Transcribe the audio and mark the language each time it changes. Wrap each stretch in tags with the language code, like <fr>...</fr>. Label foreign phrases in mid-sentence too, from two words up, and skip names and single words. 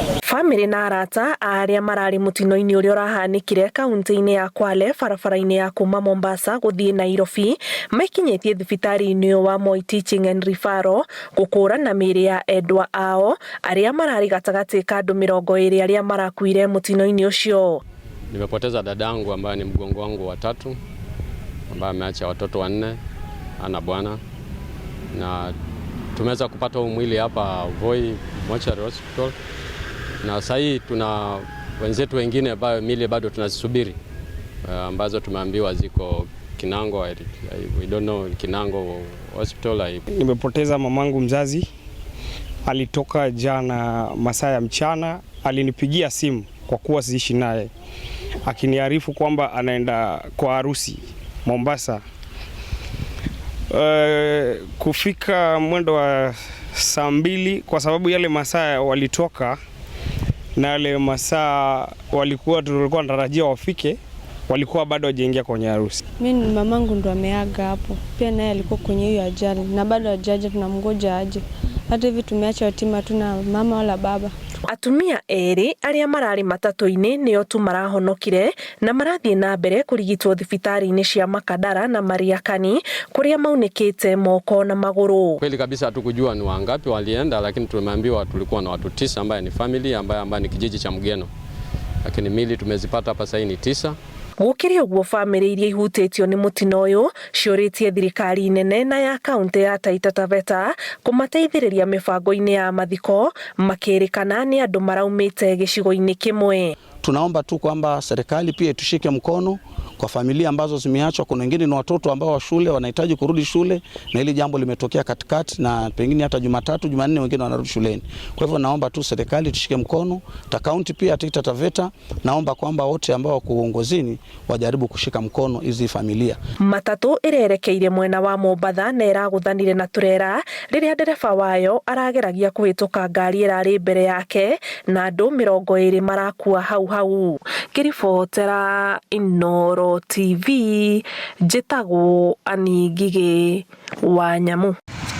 <ki>Family na arata aria marari mutino-ini uria urahanikire kaunti-ini ya Kwale barabara-ini ya kuma Mombasa guthii Nairobi maikinyitie thibitari-ini wa Moi Teaching and Referral gukũrana mĩĩrĩ ya endwa ao aria marari gatagati ka andu 20 aria marakuire mutino-ini ucio.</ki> <sw>Nimepoteza dadangu ambaye ni mgongo wangu wa tatu ambaye ameacha watoto 4 ana bwana, na tumeweza kupata mwili hapa Voi Mortuary Hospital, na sasa hii tuna wenzetu wengine ambao mili bado tunazisubiri ambazo tumeambiwa ziko Kinango.</sw> <en>We don't know Kinango Hospital.</en> <sw>Nimepoteza mamangu mzazi, alitoka jana masaa ya mchana, alinipigia simu kwa kuwa siishi naye, akiniarifu kwamba anaenda kwa harusi Mombasa. Kufika mwendo wa saa 2 kwa sababu yale masaa walitoka na yale masaa tulikuwa tunatarajia wafike, walikuwa bado hawajaingia kwenye harusi. Mimi mamangu ndo ameaga hapo. Pia naye alikuwa kwenye hiyo ajali na bado hajaja, tunamngoja aje. Hata hivi tumeacha yatima, tuna mama wala baba.</sw> <ki>Atumia eri aria marari matatu-ini nio tu marahonokire na marathie na mbere kurigitwo thibitari-ini cia Makadara na Mariakani kuria maunikite moko na maguru.</ki> <sw>Kweli kabisa hatukujua ni wangapi walienda, lakini tumeambiwa tulikuwa na watu 9 ambaye ni family ambaye ni kijiji cha Mgeno, lakini mili tumezipata hapa sasa ni 9.</sw> <ki>Gukiria uguo family iria ihutitio ni mutino uyu ciuritie thirikari nene na ya kaunti ya Taita Taveta kumateithiriria mibango-ini ya mathiko makirikana ni andu maraumite gicigo-ini kimwe.</ki> <sw>Tunaomba tu kwamba serikali pia tushike mkono kwa familia ambazo zimeachwa. Kuna wengine ni watoto ambao wa shule wanahitaji kurudi shule, na hili jambo limetokea katikati na pengine hata Jumatatu, Jumanne wengine wanarudi shuleni. Kwa hivyo naomba tu serikali tushike mkono, ta kaunti pia Taita Taveta, naomba kwamba wote ambao wako uongozini wajaribu kushika mkono hizi familia.</sw> <ki>Matatu irerekeire mwena wa Mombatha na iraguthanire na turera riria ndereba wayo arageragia kuhituka ngari irari mbere yake na andu 20 marakua hau. Kiribotera Inooro TV, njitagwo Ani Ngigĩ wa Nyamu.</ki>